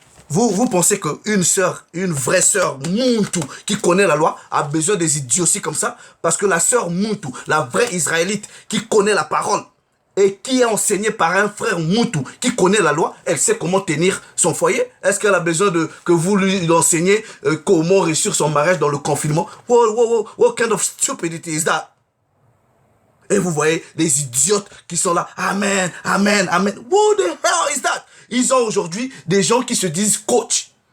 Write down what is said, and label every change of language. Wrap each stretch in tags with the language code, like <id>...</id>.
<fr>Vous pensez qu'une sœur, une vraie sœur Muntu qui connaît la loi a besoin des idioties comme ça? Parce que la sœur Muntu, la vraie Israélite qui connaît la parole et qui est enseignée par un frère Muntu qui connaît la loi, elle sait comment tenir son foyer. Est-ce qu'elle a besoin que vous lui enseignez comment réussir son mariage dans le confinement?</fr> <en>What kind of stupidity is that?</en> <fr>Et vous voyez les idiotes qui sont là. Amen, amen, amen.</fr> <en>What the hell is that?</en> <fr>Ils ont aujourd'hui des gens qui se disent coach.</fr>